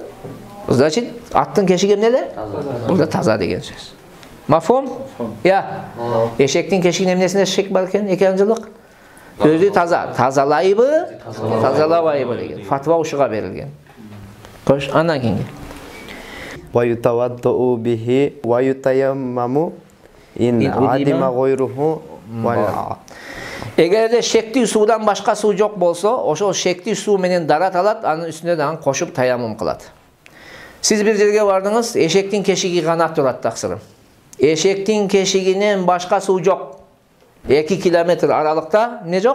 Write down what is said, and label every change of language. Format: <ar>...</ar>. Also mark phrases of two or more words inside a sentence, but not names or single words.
<ky>Значит, аттын кешиги эмнеде? Бул таза деген сөз. Мафхум? Я. Эшектин кешигинин эмнесинде шек бар экен? Эки анжылык. Өзү таза. Тазалайбы? Тазалабайбы деген. Фатва ушуга берилген. Кош, андан кийинги.</ky> <ar>ويتوضأ به ويتيمم إن عدم غيره و.</ar> <ky>Эгерде шектүү суудан башка суу жок болсо, ошол шектүү суу менен дарат алат, анын үстүнө дагы кошуп таяммум кылат. Сиз бир жерге бардыңыз, эшектин кешиги гана турат таксырым. Эшектин кешигинен башка суу жок. 2 километр аралыкта не жок?</ky>